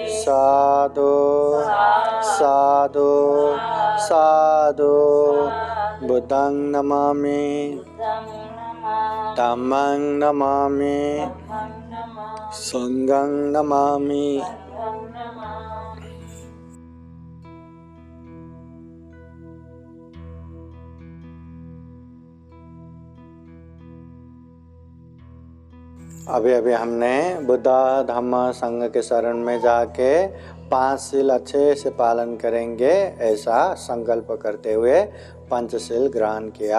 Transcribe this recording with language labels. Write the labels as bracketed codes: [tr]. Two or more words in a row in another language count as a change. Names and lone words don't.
[pi] Sadhu, sadhu, sadhu. Buddhang namami, Buddhang namami. dhammang namami, Dhammam namami. sanghang namami. Sangham namami. [hi] अभी अभी हमने बुद्धा धम्म संघ के शरण में जाके 5 शील अच्छे से पालन करेंगे ऐसा संकल्प करते हुए पंचशील ग्रहण किया।